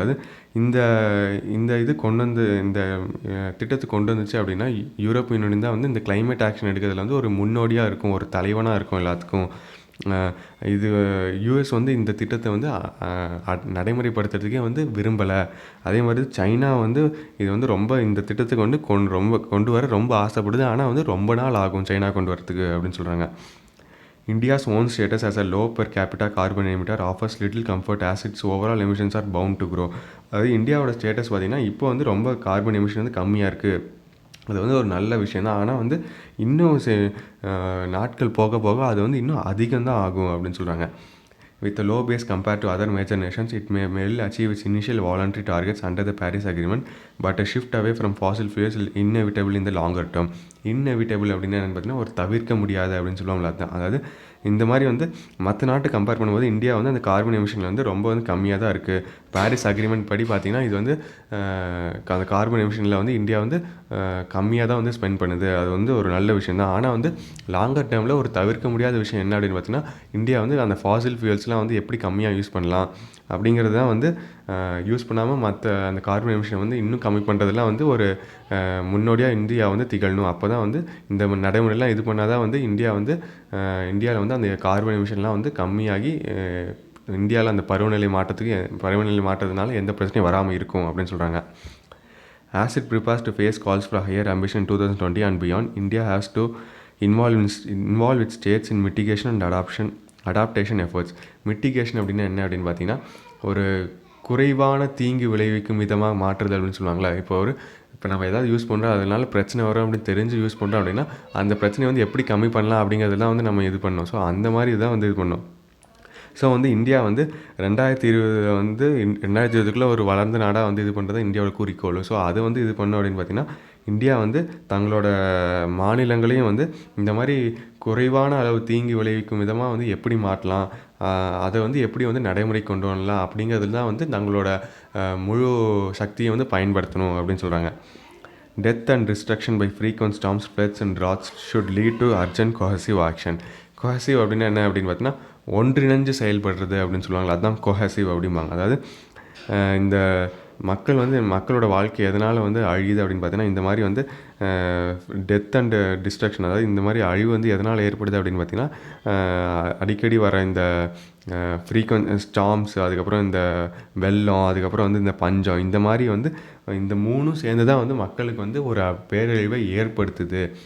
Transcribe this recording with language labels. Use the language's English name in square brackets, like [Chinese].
[Tamil] அதாவது இந்த இது கொண்டு வந்து இந்த திட்டத்தை கொண்டு வந்துச்சு அப்படின்னா யூரோப்பியன் யூனியன் தான் வந்து இந்த கிளைமேட் ஆக்ஷன் எடுக்கிறதுல வந்து ஒரு முன்னோடியாக இருக்கும், ஒரு தலைவனாக இருக்கும் எல்லாத்துக்கும். இது யூஎஸ் வந்து இந்த திட்டத்தை வந்து நடைமுறைப்படுத்துறதுக்கே வந்து விரும்பலை. அதே மாதிரி சைனா வந்து இது வந்து ரொம்ப இந்த திட்டத்துக்கு வந்து கொண்டு வர ரொம்ப ஆசைப்படுது. ஆனால் வந்து ரொம்ப நாள் ஆகும் சைனா கொண்டு வரத்துக்கு அப்படின்னு சொல்கிறாங்க. [English] India's own status as a low per capita carbon emitter offers little comfort as its overall emissions are bound to grow. [Tamil] அதாவது இந்தியாவோட ஸ்டேட்டஸ் பார்த்திங்கன்னா இப்போ வந்து ரொம்ப கார்பன் எமிஷன் வந்து கம்மியாக இருக்குது. அது வந்து ஒரு நல்ல விஷயம் தான். ஆனால் வந்து இன்னும் நாட்கள் போக போக அது வந்து இன்னும் அதிகம்தான் ஆகும் அப்படின்னு சொல்கிறாங்க. [English] With a low base compared to other major nations, it may achieve its initial voluntary targets under the Paris Agreement, but a shift away from fossil fuels is inevitable in the longer term. [Tamil] Inevitable அப்படின்னா என்னென்னு பார்த்தீங்கன்னா ஒரு தவிர்க்க முடியாது அப்படின்னு சொல்லுவாங்களா, அதுதான். அதாவது இந்த மாதிரி வந்து மற்ற நாட்டு கம்பேர் பண்ணும்போது இந்தியா வந்து அந்த கார்பன் எமிஷனில் வந்து ரொம்ப வந்து கம்மியாக தான் இருக்குது. பாரிஸ் அக்ரிமெண்ட் படி பார்த்திங்கன்னா இது வந்து அந்த கார்பன் எமிஷனில் வந்து இந்தியா வந்து கம்மியாக தான் வந்து ஸ்பெண்ட் பண்ணுது. அது வந்து ஒரு நல்ல விஷயம் தான். ஆனால் வந்து லாங்கர் டேர்மில் ஒரு தவிர்க்க முடியாத விஷயம் என்ன அப்படின்னு பார்த்தீங்கன்னா இந்தியா வந்து அந்த ஃபாசில் ஃபியூல்ஸ்லாம் வந்து எப்படி கம்மியாக யூஸ் பண்ணலாம் அப்படிங்கிறது தான் வந்து யூஸ் பண்ணாமல் மற்ற அந்த கார்பன் எமிஷனை வந்து இன்னும் கம்மி பண்ணுறதுலாம் வந்து ஒரு முன்னோடியாக இந்தியா வந்து திகழணும். அப்போ தான் வந்து இந்த நடைமுறையெல்லாம் இது பண்ணால் தான் வந்து இந்தியாவில் வந்து அந்த கார்பன் எமிஷன்லாம் வந்து கம்மியாகி இந்தியாவில் அந்த பருவநிலை மாற்றத்தினால எந்த பிரச்சனையும் வராமல் இருக்கும் அப்படின்னு சொல்கிறாங்க. [English] As it prepares to face calls for higher ambition in 2020 and beyond, India has to involve its states in mitigation and adaptation efforts. [Tamil] Mitigation அப்படின்னா என்ன அப்படின்னு பார்த்தீங்கன்னா ஒரு குறைவான தீங்கு விளைவிக்கும் விதமாக மாற்றுதல் அப்படின்னு சொல்லுவாங்களே. இப்போ நம்ம எதாவது யூஸ் பண்ணுறோம், அதனால பிரச்சனை வரும் அப்படின்னு தெரிஞ்சு யூஸ் பண்ணுறோம் அப்படின்னா அந்த பிரச்சனையை வந்து எப்படி கம்மி பண்ணலாம் அப்படிங்கிறதெல்லாம் வந்து நம்ம இது பண்ணோம். ஸோ அந்த மாதிரி தான் வந்து இது பண்ணோம். ஸோ வந்து இந்தியா வந்து 2020 வந்து 2020க்குள்ளே ஒரு வளர்ந்த நாடாக வந்து இது பண்ணுறது இந்தியாவோட குறிக்கோள். ஸோ அதை வந்து இது பண்ணோம் அப்படின்னு பார்த்தீங்கன்னா இந்தியா வந்து தங்களோட மாநிலங்களையும் வந்து இந்த மாதிரி குறைவான அளவு தீங்கு விளைவிக்கும் விதமாக வந்து எப்படி மாற்றலாம், அதை வந்து எப்படி வந்து நடைமுறை கொண்டு வரலாம் அப்படிங்கிறதுல தான் வந்து தங்களோட முழு சக்தியை வந்து பயன்படுத்தணும் அப்படின்னு சொல்கிறாங்க. [English] Death and destruction by frequent storms, floods and droughts should lead to urgent cohesive action. [Tamil] cohesive அப்படின்னா என்ன அப்படின்னு பார்த்தீங்கன்னா ஒன்றிணைஞ்சு செயல்படுறது அப்படின்னு சொல்லுவாங்க, அதுதான் cohesive அப்படிம்பாங்க. அதாவது இந்த மக்களோட வாழ்க்கை எதனால் வந்து அழியுது அப்படின்னு பார்த்தீங்கன்னா இந்த மாதிரி வந்து [English] death and destruction, [Tamil] அதாவது இந்த மாதிரி அழிவு வந்து எதனால் ஏற்படுது அப்படின்னு பார்த்தீங்கன்னா அடிக்கடி வர இந்த [English] frequent storms, [Tamil] அதுக்கப்புறம் இந்த வெள்ளம், அதுக்கப்புறம் வந்து இந்த பஞ்சம், இந்த மாதிரி வந்து இந்த மூணும் சேர்ந்து தான் வந்து மக்களுக்கு வந்து ஒரு பேரழிவை ஏற்படுத்துது.